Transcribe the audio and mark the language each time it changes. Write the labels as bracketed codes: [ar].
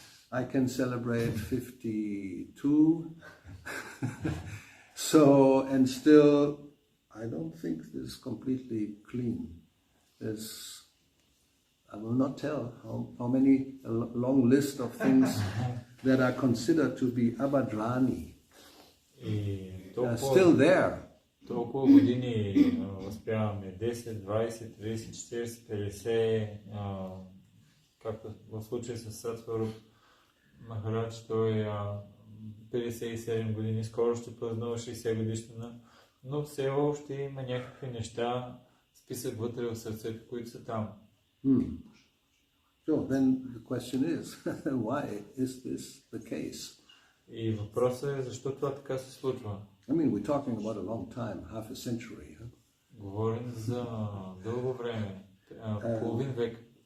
[en] I can celebrate 52. So, and still, I don't think this is completely clean. I will not tell how many, a long list of things that are considered to be abadrani. Are still there. [bg] Толкова години възпяваме 10, 20, 30, 40, 50, както в случая с Сатваруп Махарадж, той 57 години, скоро ще празнува 60 годишнина, но все още има някакви неща, списък вътре в сърцето, които са там. [en] So then the question is, why is this the case? [bg] И въпросът е, защо това така се случва? [en] I mean, we're talking about a long time, half a century. Huh? [bg] Говорим за дълго време, половин век.